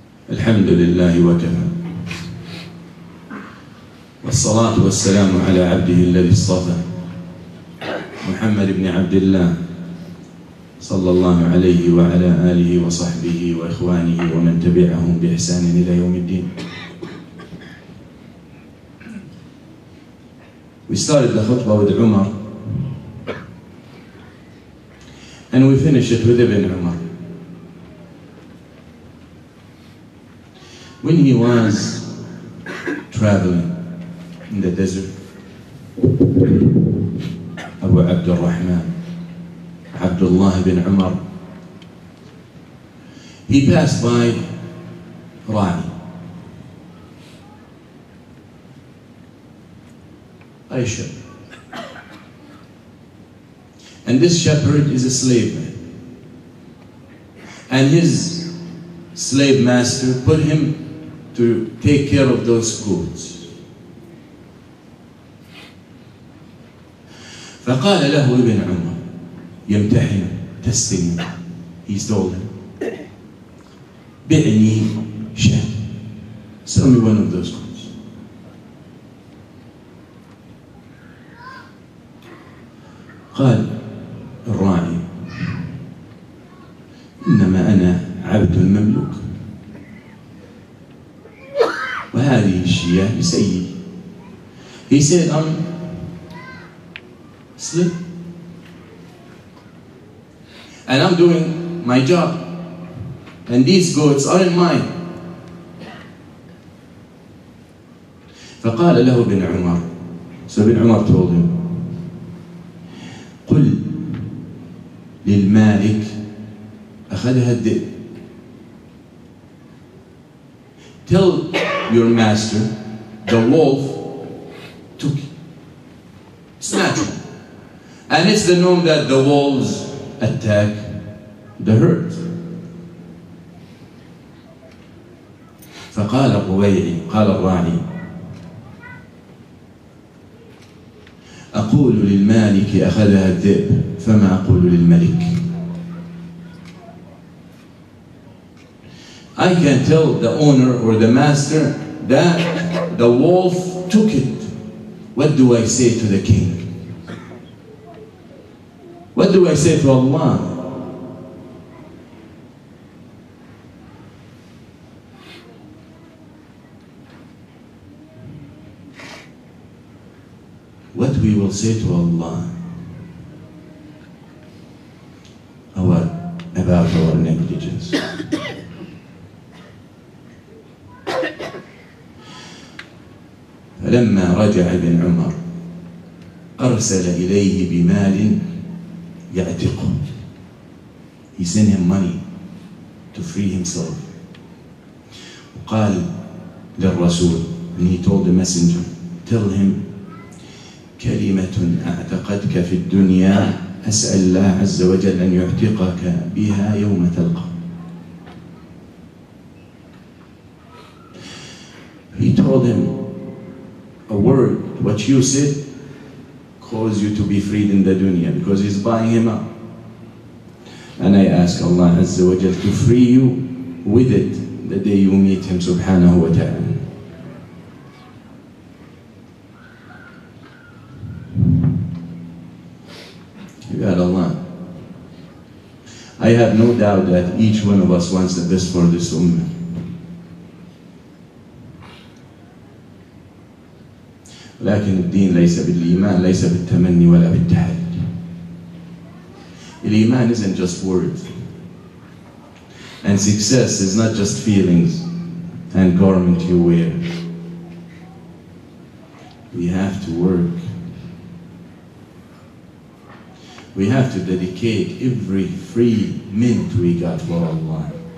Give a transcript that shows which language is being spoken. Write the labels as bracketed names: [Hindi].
[Arabic] الحمد لله وكفى والصلاة والسلام على عبده الذي اصطفى محمد بن عبد الله صلى الله عليه وعلى آله وصحبه وإخوانه ومن تبعهم بإحسان إلى يوم الدين. [English] We started the khutbah with Umar and we finished it with Ibn Umar. When he was traveling in the desert, Abu Abdul Rahman, Abdullah bin Umar, he passed by Ra'i, a shepherd. And this shepherd is a slave man. And his slave master put him to take care of those goats. [Arabic] فقال له ابن عمر يمتحن [English] testing him. He told him, [Arabic] بعني شاة. [English] Sell me one of those goats. [Arabic] قال الراعي إنما أنا عبد مملوك وهذه الشياه لسيدي. [English] He said, I'm slave and I'm doing my job and these goats aren't mine. [Arabic] فقال له ابن عمر, [English] so Ibn Umar told him, [Arabic] قل للمالك أخذها الذئب. [English] Tell your master the wolf took it. It's natural. And it's the norm that the wolves attack the herd. [Arabic] فقال الرويعي, قال الراعي, أقول للمالك أخذها الذئب فما أقول للملك. [English] I can tell the owner or the master that the wolf took it. What do I say to the king? What do I say to Allah? What we will say to Allah about our negligence. [Arabic] فلما رجع ابن عمر أرسل إليه بمال يعتقه. [English] He sent him money to free himself. [Arabic] قال للرسول, [English] and he told the messenger, tell him, [Arabic] كلمة أعتقتك في الدنيا أسأل الله عز وجل أن يعتقك بها يوم تلقى. [English] He told him, a word, what you said, caused you to be freed in the dunya, because he's buying him up. And I ask Allah Azza wa Jal to free you with it the day you meet him subhanahu wa ta'ala. You got Allah. I have no doubt that each one of us wants the best for this ummah. [Arabic] لكن الدين ليس بالإيمان, ليس بالتمني ولا بالتحدي. [English] الإيمان isn't just words. And success is not just feelings and garment you wear. We have to work. We have to dedicate every free minute we got for Allah.